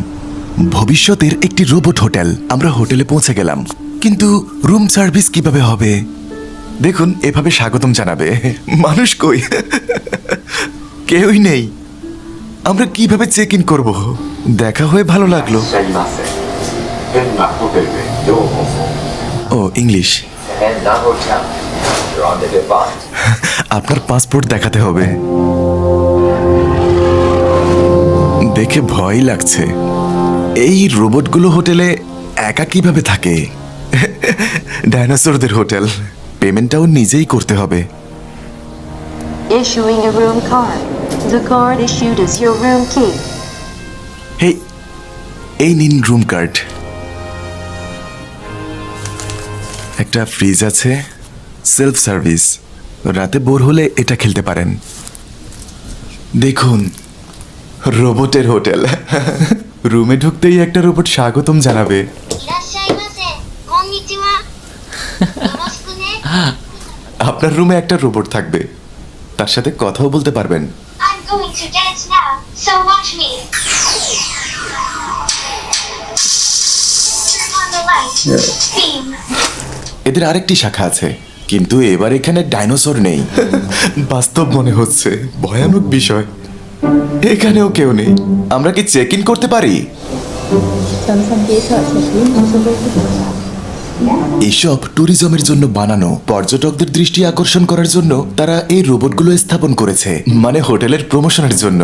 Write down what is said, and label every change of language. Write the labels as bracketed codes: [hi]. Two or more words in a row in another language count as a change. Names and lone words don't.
[bn] ভবিষ্যতের একটি রোবট হোটেল। আমরা হোটেলে পৌঁছে গেলাম, কিন্তু [en] room service [bn] কিভাবে হবে? দেখুন, এভাবে স্বাগতম জানাবে। মানুষ কই? কেউই নেই। আমরা কিভাবে [en] check in [bn] করবো? দেখা হয়ে ভালো লাগলো। [ja] いらっしゃいませ。変なホテルへようこそ。 [bn] ও, ইংলিশ। [en] 変なホテル。You're on the device. [bn] আপনার পাসপোর্ট দেখাতে হবে। দেখে ভয় লাগছে। এই রোবটগুলো হোটেলে একা কিভাবে থাকে? ডাইনোসরদের হোটেল। পেমেন্টটাও নিজেই করতে হবে। [en] issuing a room card. The card issued is your room key. [bn] হেই, এই নিন [en] room card. [bn] একটা ফ্রিজ আছে, [en] self service. [bn] রাতে বোর হলে এটা খেলতে পারেন। দেখুন, রোবটের হোটেল। রুমে ঢুকতেই একটা রোবট স্বাগতম জানাবে। [ja] いらっしゃいませ。こんにちは。よろしくね。 [bn] আপনার রুমে একটা রোবট থাকবে, তার সাথে কথাও বলতে পারবেন। [en] I'm going to dance now, so watch me. Turn on the light. Beam. [bn] এদের আরেকটি শাখা আছে, কিন্তু এবার এখানে ডাইনোসর নেই। বাস্তব মনে হচ্ছে, ভয়ানক বিষয়। এখানেও কেউ নেই। আমরা কি [en] check in [bn] করতে পারি? এসব ট্যুরিজমের জন্য বানানো, পর্যটকদের দৃষ্টি আকর্ষণ করার জন্য তারা এই রোবটগুলো স্থাপন করেছে, মানে হোটেলের প্রমোশনের জন্য।